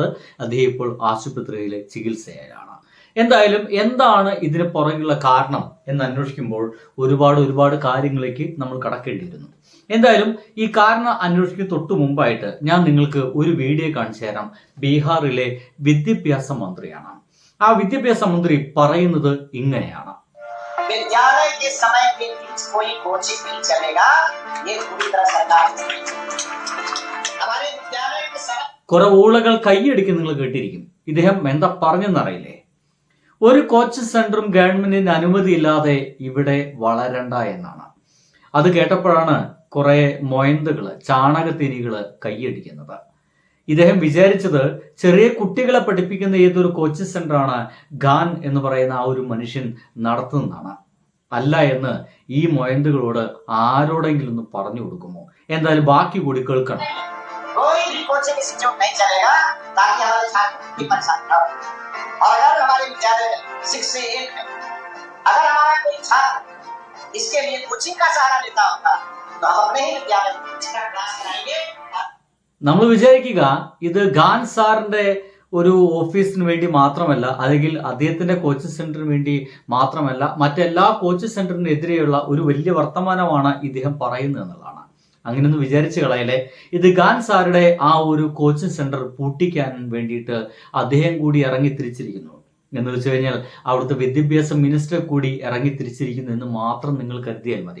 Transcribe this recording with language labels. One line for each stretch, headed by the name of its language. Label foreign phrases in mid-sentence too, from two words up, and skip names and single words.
Malayalam: അദ്ദേഹം ഇപ്പോൾ ആശുപത്രിയിലെ ചികിത്സയിലാണ്. എന്തായാലും എന്താണ് ഇതിന് പുറകിലുള്ള കാരണം എന്ന് അന്വേഷിക്കുമ്പോൾ ഒരുപാട് കാര്യങ്ങളിലേക്ക് നമ്മൾ കടക്കേണ്ടിയിരുന്നു. എന്തായാലും ഈ കാരണം അന്വേഷിക്കുന്ന തൊട്ടു മുമ്പായിട്ട് ഞാൻ നിങ്ങൾക്ക് ഒരു വീഡിയോ കാണിച്ചു തരാം. ബീഹാറിലെ വിദ്യാഭ്യാസ മന്ത്രിയാണ്. ആ വിദ്യാഭ്യാസ മന്ത്രി പറയുന്നത് ഇങ്ങനെയാണ്:
Hindi: विद्यालय के समय के बीच कोई कोचिंग नहीं चलेगा, ये पूरी तरह सरकार हमारे विद्यालय के समय
Malayalam: കുറെ ഊളകൾ കൈയടിക്കും നിങ്ങൾ കേട്ടിരിക്കും. ഇദ്ദേഹം എന്താ പറഞ്ഞെന്നറിയില്ലേ? ഒരു കോച്ചിങ് സെന്ററും ഗവൺമെന്റിന്റെ അനുമതിയില്ലാതെ ഇവിടെ വളരണ്ട എന്നാണ്. അത് കേട്ടപ്പോഴാണ് കുറെ മൊയന്തുകള്, ചാണകത്തിനികള് കൈയടിക്കുന്നത്. ഇദ്ദേഹം വിചാരിച്ചത് ചെറിയ കുട്ടികളെ പഠിപ്പിക്കുന്ന ഏതൊരു കോച്ചിങ് സെന്ററാണ് ഖാൻ എന്ന് പറയുന്ന ആ ഒരു മനുഷ്യൻ നടത്തുന്നതാണ്. അല്ല എന്ന് ഈ മൊയന്തുകളോട് ആരോടെങ്കിലും ഒന്ന് പറഞ്ഞു കൊടുക്കുമോ? എന്തായാലും ബാക്കി കൂടി കേൾക്കണം.
Hindi: इसके लिए कोचिंग का सहारा लेता होता तो हम अपने ही विद्यालय में क्लास कराएंगे.
Malayalam: നമ്മൾ വിചാരിക്കുക ഇത് ഖാൻ സാറിന്റെ ഒരു ഓഫീസിന് വേണ്ടി മാത്രമല്ല, അല്ലെങ്കിൽ അദ്ദേഹത്തിന്റെ കോച്ചിങ് സെന്ററിന് വേണ്ടി മാത്രമല്ല, മറ്റെല്ലാ കോച്ചിങ് സെന്ററിനെതിരെയുള്ള ഒരു വലിയ വർത്തമാനമാണ് ഇദ്ദേഹം പറയുന്നത് എന്നുള്ളതാണ്. അങ്ങനെയൊന്നും വിചാരിച്ചു കളയല്ലേ. ഇത് ഖാൻ സാറുടെ ആ ഒരു കോച്ചിങ് സെന്റർ പൂട്ടിക്കാൻ വേണ്ടിയിട്ട് അദ്ദേഹം കൂടി ഇറങ്ങി തിരിച്ചിരിക്കുന്നു എന്ന് വെച്ച് കഴിഞ്ഞാൽ അവിടുത്തെ വിദ്യാഭ്യാസ മിനിസ്റ്റർ കൂടി ഇറങ്ങി തിരിച്ചിരിക്കുന്നു എന്ന് മാത്രം നിങ്ങൾ കരുതിയാൽ മതി.